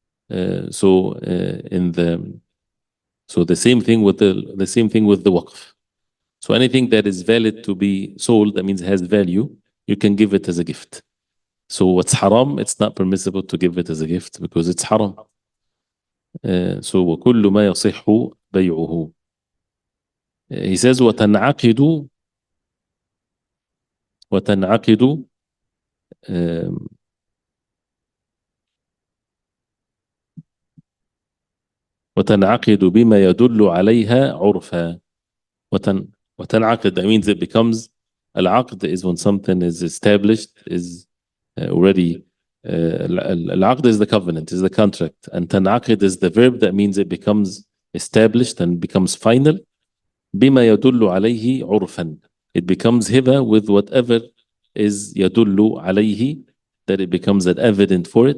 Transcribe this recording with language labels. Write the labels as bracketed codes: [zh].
[en] So the same thing with the same thing with the waqf. So anything that is valid to be sold, that means has value, you can give it as a gift. So what's haram, it's not permissible to give it as a gift because it's haram. [ar] So وَكُلُّ مَا يَصِحُّ بَيْعُهُ. [en] He says [ar] وَتَنْعَقِدُ وتنعقد وتنعقد بما يدل عليها عرفا. [en] وتنعقد, that means it becomes, العقد is when something is established, is already, العقد is the covenant, is the contract, and تنعقد is the verb, that means it becomes established and becomes final. [ar] بما يدل عليه عرفا, [en] it becomes hiba with whatever is [ar] يدل عليه, [en] that it becomes an evident for it.